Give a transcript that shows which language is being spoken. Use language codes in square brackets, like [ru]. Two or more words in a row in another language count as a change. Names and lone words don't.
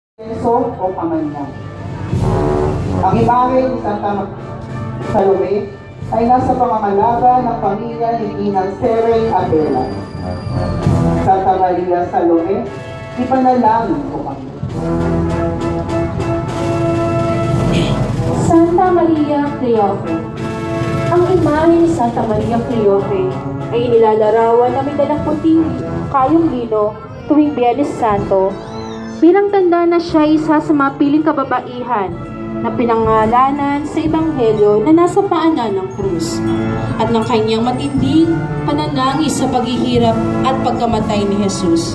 [tl] Lorenzo o Pamanya. Ang imahe ni Santa Salome ay nasa pangangalaga ng pamilya ni Ginang Serey Abela. Santa Maria Salome, ipanalangin ko kami. Santa Maria Cleofe. Ang imahe ni Santa Maria Cleofe ay inilalarawan na may dalang puting kayong lino tuwing Biyernes Santo bilang tanda na siya isa sa mga piling kababaihan na pinangalanan sa Ebanghelyo na nasa paanan ng krus at ng kanyang matinding pananangis sa paghihirap at pagkamatay ni Jesus.